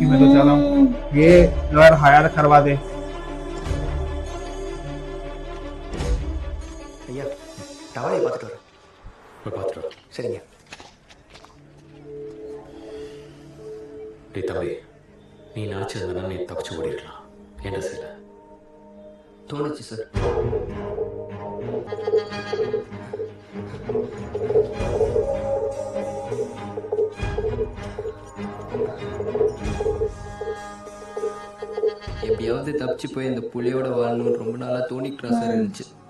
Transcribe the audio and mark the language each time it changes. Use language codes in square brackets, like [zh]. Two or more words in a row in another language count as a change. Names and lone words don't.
[hi] मैं तो चाह रहा हूँ ये [en] lawyer hire [hi] करवा दे. [ta] ஐயா டவலையை பார்த்துட்டு வரேன். போய் பார்த்துட்டு வா. சரிங்க. டேய் தம்பி, நீ நினச்சிருந்தனா நீ தப்பிச்சு ஓடிடலாம். என்ன செய்யல? தோணுச்சு சார். எப்படியாவது தப்பிச்சு போய் இந்த புலியோட வாழணும்னு ரொம்ப நாளாக தோணிக்கிறா சார் இருந்துச்சு.